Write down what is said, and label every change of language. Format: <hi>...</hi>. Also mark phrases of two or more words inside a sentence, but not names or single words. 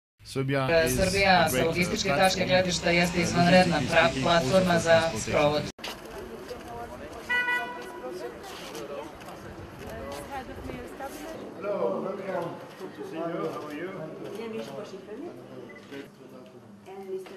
<sr>Srbija sa logističke tačke gledišta jeste izvanredna platforma za sprovod.</sr> <en>Hello, welcome. Good to see you. How are you? And Mr.</en>